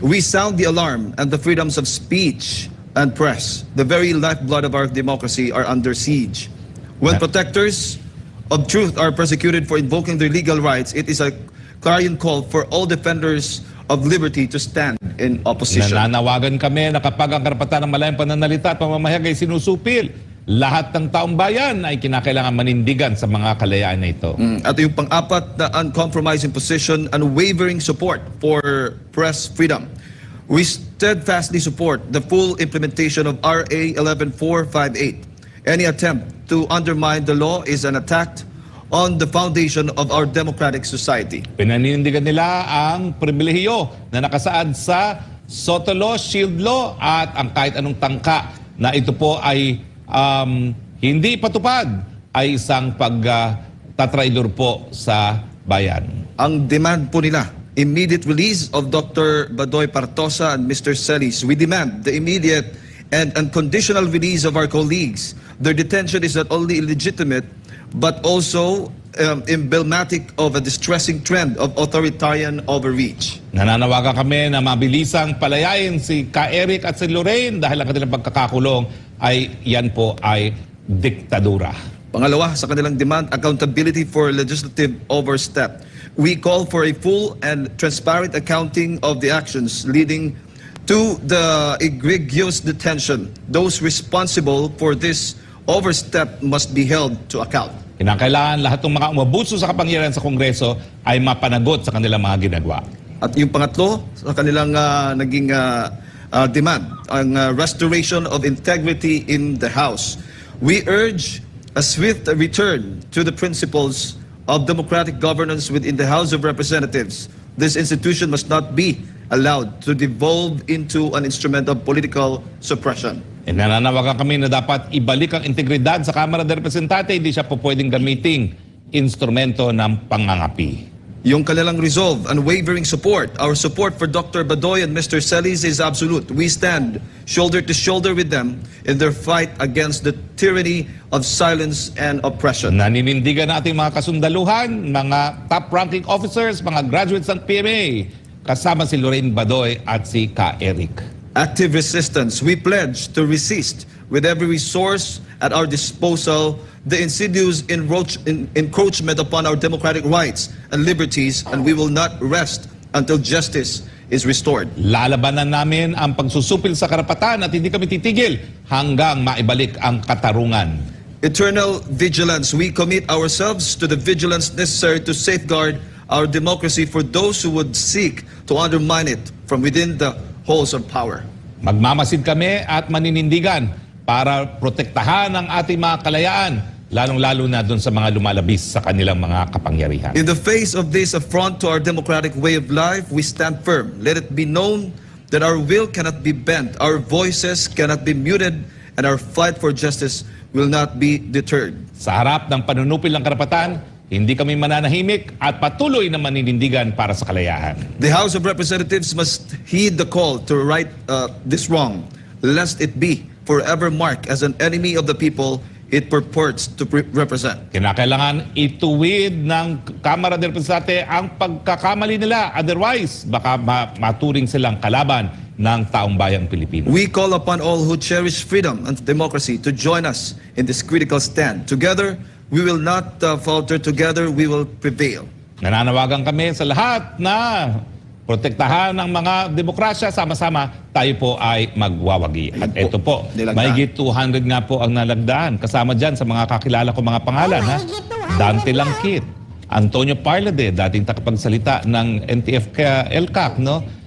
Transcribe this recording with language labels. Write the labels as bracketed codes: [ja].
[en] We sound the alarm, and the freedoms of speech and press, the very lifeblood of our democracy, are under siege. When protectors of truth are persecuted for invoking their legal rights, it is a clarion call for all defenders of liberty to stand in opposition. [tl] Nananawagan kami na kapag ang karapatan ng malayang pananalita at pamamahayag ay sinusupil, lahat ng taong bayan ay kinakailangan manindigan sa mga kalayaan na ito. At yung pang-apat na [en] uncompromising position, unwavering support for press freedom. We steadfastly support the full implementation of RA 11458. Any attempt to undermine the law is an attack on the foundation of our democratic society. [tl] Pinaninindigan nila ang pribilehiyo na nakasaad sa SOTO Law, Shield Law at ang kahit anong tangka na ito po ay hindi patupad ay isang pagtatraidor po sa bayan. Ang demand po nila, [en] immediate release of Dr. Badoy Partosa and Mr. Celis. We demand the immediate and unconditional release of our colleagues. Their detention is not only illegitimate, but also emblematic of a distressing trend of authoritarian overreach. [tl] Nananawagan kami na mabilisang palayain si Ka Eric at si Lorraine dahil ang kanilang pagkakakulong ay yan po ay diktadura. Pangalawa, sa kanilang [en] demand, accountability for legislative overstep. We call for a full and transparent accounting of the actions leading to the egregious detention. Those responsible for this overstep must be held to account. [tl] Kinakailangan lahat ng mga umabuso sa kapangyarihan sa Kongreso ay mapanagot sa kanilang mga ginagawa. At yung pangatlo, sa kanilang naging demand, ang [en] restoration of integrity in the House. We urge a swift return to the principles of democratic governance within the House of Representatives. This institution must not be allowed to devolve into an instrument of political suppression. [tl] Nananawagan kami na dapat ibalik ang integridad sa Kamara de Representante, hindi siya po pwedeng gamiting instrumento ng pangangapi. Yung kanilang [en] resolve, unwavering support, our support for Dr. Badoy and Mr. Celis is absolute. We stand shoulder to shoulder with them in their fight against the tyranny of silence and oppression. [tl] Naninindigan natin mga kasundaluhan, mga top-ranking officers, mga graduates ng PMA, kasama si Lorraine Badoy at si Ka Eric. [en] Active resistance. We pledge to resist with every resource at our disposal the insidious encroachment upon our democratic rights and liberties, and we will not rest until justice is restored. [tl] Lalabanan namin ang pagsusupil sa karapatan at hindi kami titigil hanggang maibalik ang katarungan. [en] Eternal vigilance. We commit ourselves to the vigilance necessary to safeguard our democracy for those who would seek to undermine it from within the halls of power. [tl] Magmamasid kami at maninindigan para protektahan ang ating mga kalayaan, lalong-lalo na doon sa mga lumalabis sa kanilang mga kapangyarihan. [en] In the face of this affront to our democratic way of life, we stand firm. Let it be known that our will cannot be bent, our voices cannot be muted, and our fight for justice will not be deterred. [tl] Sa harap ng panunupil ng karapatan, hindi kami mananahimik at patuloy na maninindigan para sa kalayaan. [en] The House of Representatives must heed the call to right this wrong, lest it be forever marked as an enemy of the people it purports to represent. [tl] Kinakailangan ituwid ng Kamara de Representante ang pagkakamali nila. Otherwise, baka maturing silang kalaban ng taong bayang Pilipino. [en] We call upon all who cherish freedom and democracy to join us in this critical stand. Together, we will not falter. Together, we will prevail. [tl] Nananawagan kami sa lahat na protektahan ng mga demokrasya, sama-sama tayo po ay magwawagi. At ito po, mahigit 200 nga po ang nalagdaan. Kasama dyan sa mga kakilala ko mga pangalan. Dante Langkit, Antonio Parlade, dating takapagsalita ng NTF-LCAC, no?